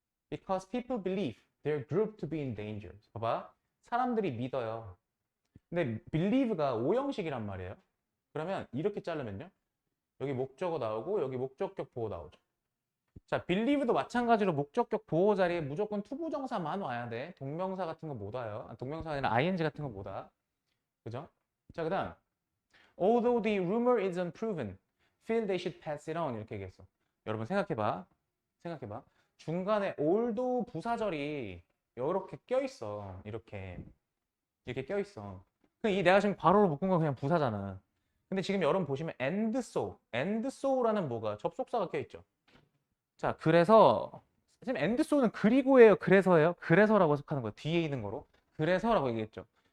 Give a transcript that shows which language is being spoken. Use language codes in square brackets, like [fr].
[en] Because people believe their group to be in danger. [ko] 봐봐. 사람들이 믿어요. 근데 believe가 오형식이란 말이에요. 그러면 이렇게 자르면요. 여기 목적어 나오고 여기 목적격 보호 나오죠. 자, believe도 마찬가지로 목적격 보호 자리에 무조건 투부정사만 와야 돼. 동명사 같은 거 못 와요. 동명사가 아니라 ing 같은 거 못 와. 그죠? 자, 그 다음 [en] Although the rumor is unproven, feel they should pass it on [ko] 이렇게 얘기했어. 여러분 생각해봐. 중간에 although 부사절이 이렇게 껴있어. 이렇게 껴있어. 이 내가 지금 바로로 묶은 건 그냥 부사잖아. 근데 지금 여러분 보시면 and so라는 뭐가 접속사가 껴있죠. 자, 그래서 지금 and so는 그리고예요, 그래서예요? 그래서라고 해석하는 거야. 뒤에 있는 거로. 그래서라고 얘기했죠.